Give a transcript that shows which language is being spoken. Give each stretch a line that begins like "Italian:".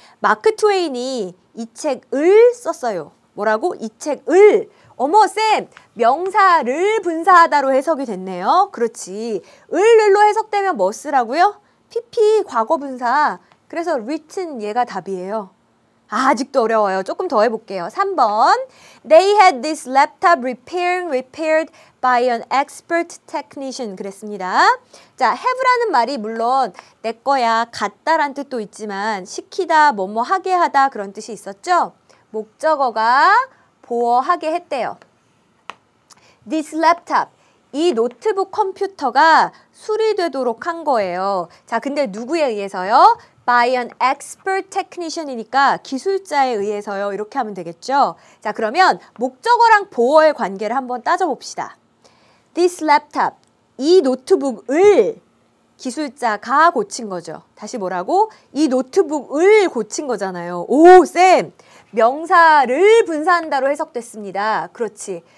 Korean: 마크 트웨인이 이 책을 썼어요. 뭐라고? 이 책을. 어머 쌤, 명사를 분사하다로 해석이 됐네요. 그렇지. 을로 해석되면 뭐 쓰라고요? pp 과거 분사. 그래서 written 얘가 답이에요. 아, 아직도 어려워요. 조금 더 해볼게요. 3번.
English: They had this laptop repaired by an expert technician.
Korean: 그랬습니다. 자, have라는 말이 물론 내 거야, 같다란 뜻도 있지만 시키다, 뭐뭐 하게 하다 그런 뜻이 있었죠? 목적어가 보어하게 했대요.
English: This laptop.
Korean: 이 노트북 컴퓨터가 수리되도록 한 거예요. 자, 근데 누구에 의해서요?
English: By an expert technician이니까
Korean: 기술자에 의해서요. 이렇게 하면 되겠죠. 자, 그러면 목적어랑 보어의 관계를 한번 따져봅시다.
English: This laptop,
Korean: 이 노트북을 기술자가 고친 거죠. 다시 뭐라고? 이 노트북을 고친 거잖아요. 오, 쌤! 명사를 분사한다로 해석됐습니다. 그렇지.